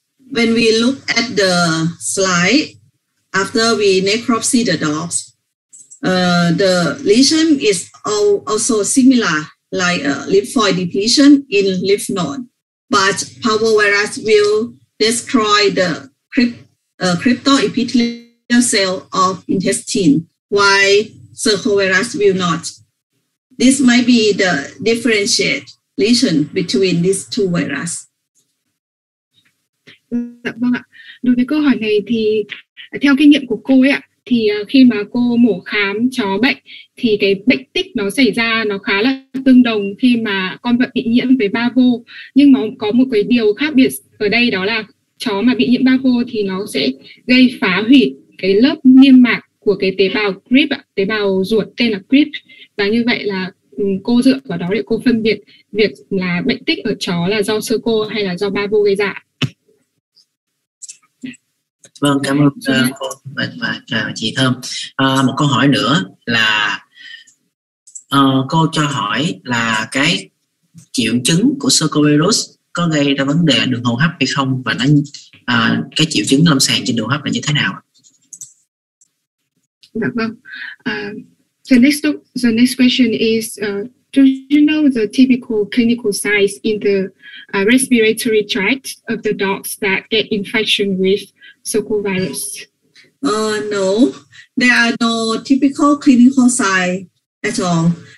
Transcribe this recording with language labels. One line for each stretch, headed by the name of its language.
English: When we look at the slide, after we necropsy the dogs, the lesion is also similar, like lymphoid depletion in lymph node, but parvovirus will destroy the cryptoepithelial cell of intestine, while circovirus will not. This might be the differentiate lesion between these two viruses.
Vietnamese: Dạ vâng ạ. Đối với câu hỏi này thì theo kinh nghiệm của cô ấy ạ, thì khi mà cô mổ khám chó bệnh thì cái bệnh tích nó xảy ra nó khá là tương đồng khi mà con vật bị nhiễm với parvo, nhưng mà có một cái điều khác biệt ở đây, đó là chó mà bị nhiễm parvo thì nó sẽ gây phá hủy cái lớp niêm mạc của cái tế bào crypt, tế bào ruột tên là crypt, và như vậy là cô dựa vào đó để cô phân biệt việc là bệnh tích ở chó là do circo hay là do parvo gây ra. Vâng, cảm ơn cô và chị Thơm. Một câu hỏi nữa là Cô cho hỏi là cái triệu chứng của Circovirus có gây ra vấn đề đường hô hấp hay không, và nó cái triệu chứng lâm sàng trên đường hô hấp là như thế nào? Dạ vâng.
English: The next question is, do you know the typical clinical signs in the respiratory tract of the dogs that get infection with circovirus? No, there are no typical clinical signs at all.